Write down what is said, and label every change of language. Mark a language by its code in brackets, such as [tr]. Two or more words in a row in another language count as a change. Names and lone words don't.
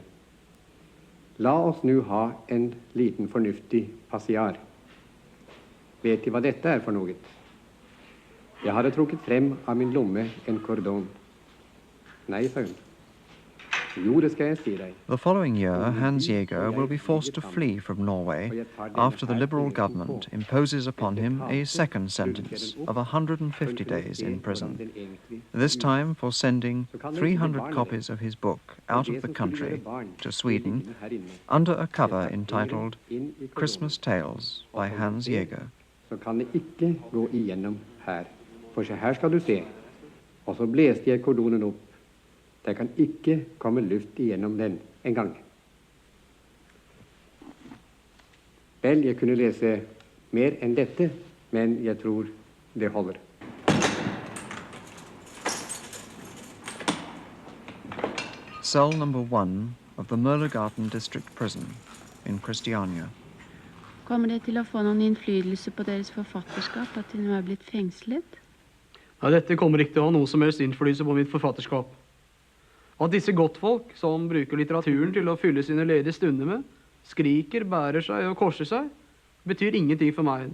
[no] La oss nå ha en liten fornuftig passiar. Vet De hva dette er for noe? Jeg hadde trukket frem av min lomme en kordon. Nei, sa hun. Jo, det skal jeg si deg. [en] The following year, Hans Jaeger will be forced to flee from Norway after the Liberal government imposes upon him a second sentence of 150 days in prison, this time for sending 300 copies of his book out of the country to Sweden under a cover entitled Christmas Tales by Hans Jaeger. [no] Så kan det ikke gå igjennom her. For se her skal du se. Og så blæste jeg kordonen opp. Det kan ikke komme luft igjennom den en gang. Vel, jeg kunne lese mer enn dette, men jeg tror det holder. [en] Cell number 1 of the Møllergarten District Prison in Christiania. [no] Kommer det til å få noen innflytelse på deres forfatterskap at de nå er blitt fengslet? Ja, dette kommer ikke til å ha noe som helst innflytelse på mitt forfatterskap. At disse godtfolk, som bruker litteraturen til å fylle sine ledige stunder med, skriker, bærer seg og korser seg, betyr ingenting for meg.